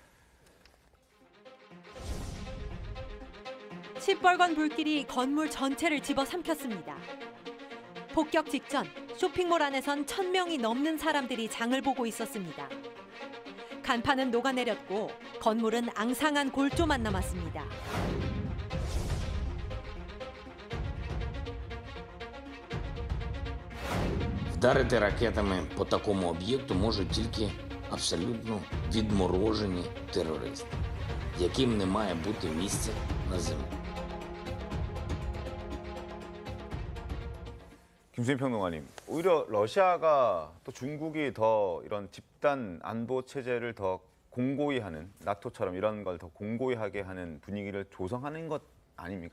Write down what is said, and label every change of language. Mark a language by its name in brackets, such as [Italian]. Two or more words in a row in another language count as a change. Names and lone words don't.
[Korean] 시뻘건 불길이 건물 전체를 집어삼켰습니다. 폭격 직전 쇼핑몰 안에선 1,000명이 넘는 사람들이 장을 보고 있었습니다. 간판은 녹아내렸고 건물은 앙상한 골조만 남았습니다. [Ukrainian] Вдарити ракетами по такому об'єкту можуть тільки абсолютно відморожені терористи, яким не має бути місця на землі. [Korean] 김수인 평론가님, 오히려 러시아가 또 중국이 더 이런 집단 안보 체제를 더 공고히 하는 나토처럼 이런 걸 더 공고히 하게 하는 분위기를 조성하는 것 아닙니까?